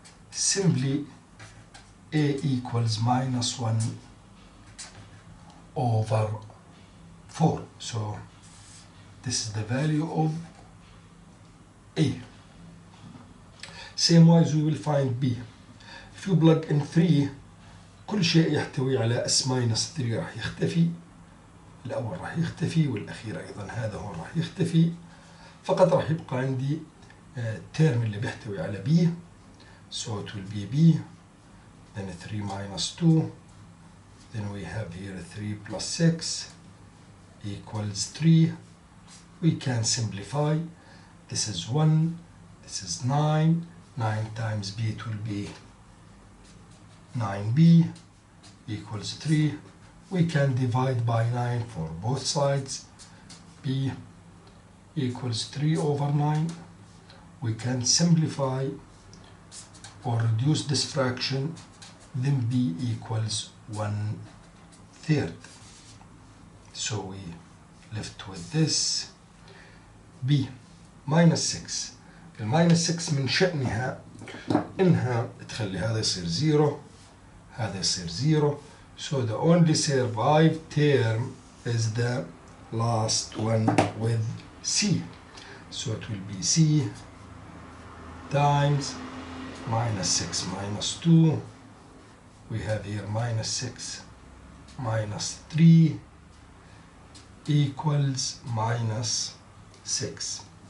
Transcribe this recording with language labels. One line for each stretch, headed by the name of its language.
English: Simply A equals minus 1 over 4. So this is the value of A. Same wise we will find B. If you plug in 3
Arabic: كل شيء يحتوي على S minus 3 راح يختفي. الأول راح يختفي والأخير أيضا هذا هو راح يختفي. فقط راح يبقى عندي الترم اللي بيحتوي على B.
English: So it will be B. Then 3 minus 2. Then we have here 3 plus 6 equals 3. We can simplify. This is 1. This is 9. 9 times B, it will be 9B equals 3. We can divide by 9 for both sides. B equals 3 over 9. We can simplify or reduce this fraction. Then B equals 1/3. So we left with this. B minus 6.
Arabic: الماينس 6 من شأنها إنها تخلي هذا يصير 0 هذا يصير 0.
English: So the only survived term is the last one with C. So it will be C times minus 6 minus 2. We have here minus 6 minus 3 equals minus 6.